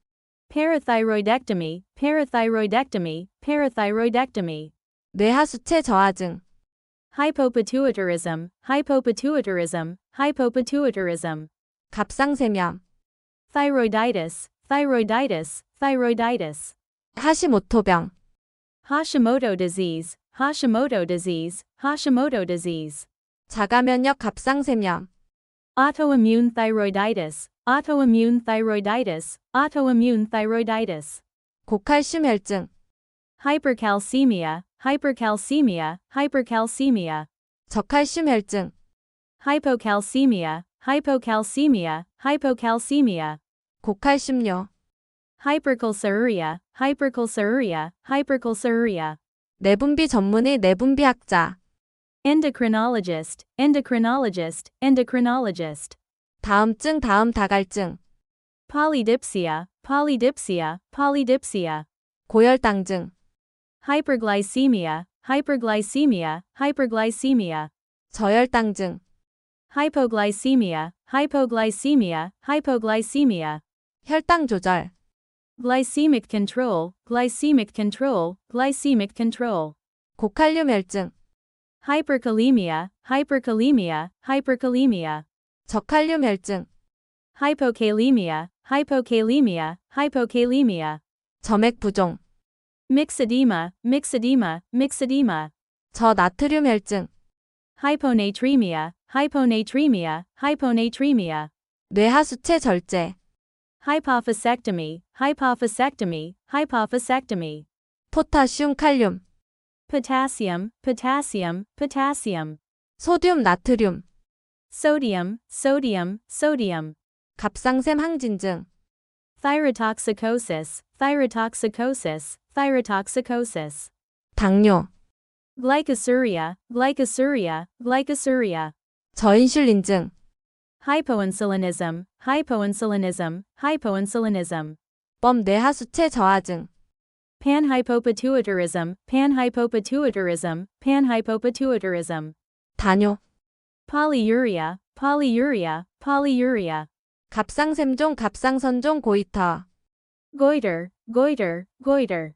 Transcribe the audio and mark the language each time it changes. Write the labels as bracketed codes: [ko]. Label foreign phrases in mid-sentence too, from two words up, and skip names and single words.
[en] Parathyroidectomy, parathyroidectomy, parathyroidectomy. [ko] 뇌하수체 저하증, [en] Hypopituitarism, hypopituitarism, hypopituitarism. [ko] 갑상샘염, [en] Thyroiditis, thyroiditis, thyroiditis. [ko] 하시모토병, [en] Hashimoto disease, Hashimoto disease, Hashimoto disease. [ko] 자가면역 갑상샘염, [en] Autoimmune thyroiditis, autoimmune thyroiditis, autoimmune thyroiditis. [ko] 고칼슘 혈증, [en] Hypercalcemia, hypercalcemia, hypercalcemia. [ko] 저칼슘 혈증, [en] Hypocalcemia, hypocalcemia, hypocalcemia. [ko] 고칼슘료, [en] Hypercalciuria, hypercalciuria, hypercalciuria. [ko] 내분비 전문의 내분비학자, [en] Endocrinologist, endocrinologist, endocrinologist. [ko] 다음증 다음 다갈증, [en] Polydipsia, polydipsia, polydipsia. [ko] 고혈당증, [en] Hyperglycemia, hyperglycemia, hyperglycemia. [ko] 저혈당증, [en] Hypoglycemia, hypoglycemia, hypoglycemia. [ko] 혈당 조절, [en] Glycemic control, glycemic control, glycemic control. [ko] 고칼륨 혈증, [en] Hyperkalemia, hyperkalemia, hyperkalemia. [ko] 저칼륨 혈증, [en] Hypokalemia, hypokalemia, hypokalemia. [ko] 점액 부종, [en] Myxedema, myxedema, myxedema. [ko] 저나트륨 혈증, [en] Hyponatremia, hyponatremia, hyponatremia. [ko] 뇌하수체 절제, [en] hypophysectomy, hypophysectomy, hypophysectomy. [ko] 포타슘, 칼륨, [en] Potassium, potassium, potassium. [ko] 소듐, 나트륨, [en] Sodium, sodium, sodium. [ko] 갑상샘 항진증, [en] Thyrotoxicosis, thyrotoxicosis, thyrotoxicosis. [ko] 당뇨, [en] Glycosuria, glycosuria, glycosuria. [ko] 저인슐린증, [en] Hypoinsulinism, hypoinsulinism, hypoinsulinism. [ko] 범 뇌하수체 저하증, [en] Panhypopituitarism, panhypopituitarism, panhypopituitarism. [ko] 다뇨, [en] Polyuria, polyuria, polyuria. [ko] 갑상샘종, 갑상선종, 고이터, [en] Goiter, goiter, goiter.